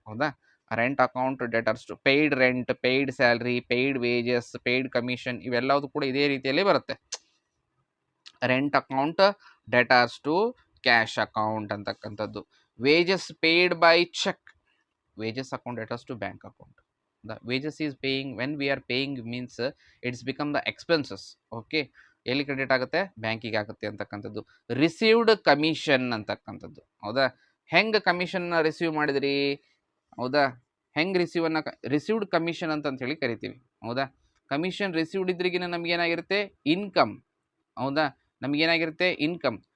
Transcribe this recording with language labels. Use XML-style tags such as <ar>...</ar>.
<kn>ಹೌದಾ,</kn> <en>rent account debits to paid rent, paid salary, paid wages, paid commission,</en> <kn>ಇವೆಲ್ಲವೂ ಕೂಡ ಇದೇ ರೀತಿಯಲ್ಲಿ ಬರುತ್ತೆ.</kn> <en>Rent account debits to cash account ಅಂತಕ್ಕಂಥದ್ದು. Wages paid by cheque, wages account debits to bank account. The wages is paying, when we are paying means it's become the expenses.</en> <kn>Okay, ಎಲ್ಲಿ credit ಆಗುತ್ತೆ, ಬ್ಯಾಂಕಿಗೆ ಆಗುತ್ತೆ ಅಂತಕ್ಕಂಥದ್ದು. Received commission ಅಂತಕ್ಕಂಥದ್ದು. ಹೌದಾ, ಹೆಂಗೆ ಕಮಿಷನ್ನ receive ಮಾಡಿದ್ರಿ? ಹೌದಾ, ಹೆಂಗೆ ರಿಸೀವ್ಡ್ ಕಮಿಷನ್ ಅಂತಂತ ಹೇಳಿ ಕರಿತೀವಿ. ಹೌದಾ, ಕಮಿಷನ್ ರಿಸೀವ್ಡ್ ಇದ್ರಿಗಿನ ನಮಗೇನಾಗಿರುತ್ತೆ, ಇನ್ಕಮ್. ಹೌದಾ, ನಮಗೇನಾಗಿರುತ್ತೆ, ಇನ್ಕಮ್.</kn>